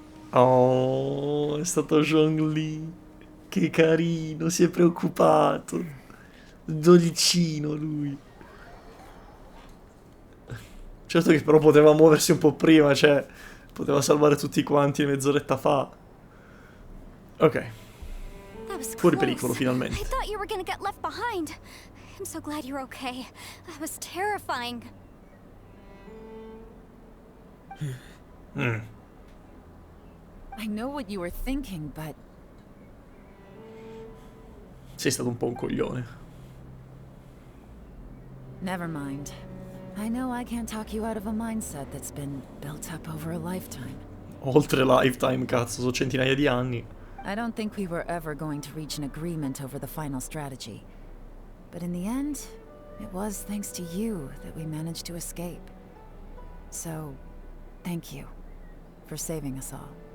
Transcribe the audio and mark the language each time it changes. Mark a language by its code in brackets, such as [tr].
[it] Oh, è stato Zhongli. Che carino, si è preoccupato. Dolcino lui. Certo che però poteva muoversi un po' prima, cioè poteva salvare tutti quanti mezz'oretta fa. Ok. Fuori pericolo, finalmente. [en] I thought you were gonna get left behind. I'm so glad you're okay. That was terrifying. I know what you were thinking, but [it] Sei stato un po' un coglione. [en] never mind. I know I can't talk you out of a mindset that's been built up over a lifetime. [it] Oltre lifetime, cazzo, sono centinaia di anni. [en] I don't think we were ever going to reach an agreement over the final strategy. But in the end, it was thanks to you that we managed to escape. So, thank you for saving us all.